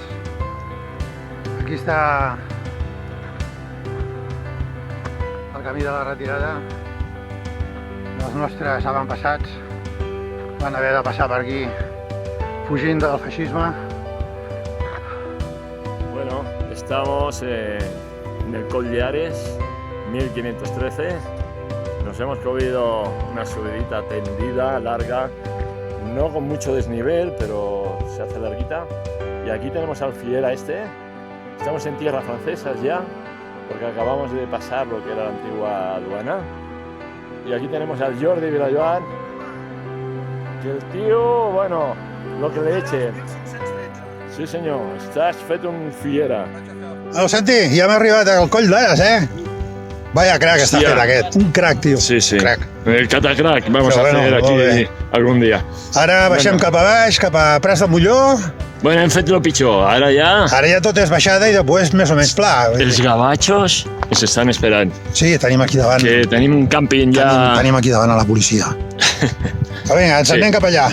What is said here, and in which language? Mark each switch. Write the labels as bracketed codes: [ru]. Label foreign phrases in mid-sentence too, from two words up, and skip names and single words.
[ca] Aquí està el camí de la retirada. Els nostres avantpassats van haver de passar per aquí fugint del feixisme. [es] Bueno, estamos en el Coll de Ares, 1513. Nos hemos cogido una subidita tendida, larga, no con mucho desnivel, pero se hace larguita. Y aquí tenemos al Fiera Estamos en tierras francesas ya, porque acabamos de pasar lo que era la antigua aduana. Y aquí tenemos al Jordi Vilajoan, que el tío, bueno, lo que le eche. [ca] Sí senyor, estàs fet un fiera. El Santi, ja hem arribat al Coll d'Ares, Vaya crack està fet aquest, un crack, tio. Sí. Crack. [es] El catacrack vamos a hacer aquí algún día. [ca] Ara baixem cap a baix, cap a Prats de Molló. Bueno, hem fet lo pitjor, ara ja tot és baixada i després més o menys pla. els gavatxos ens estan esperant. Sí, tenim aquí davant. Que tenim un càmping ja... Tenim aquí davant a la policia. Vinga, ens anem cap allà.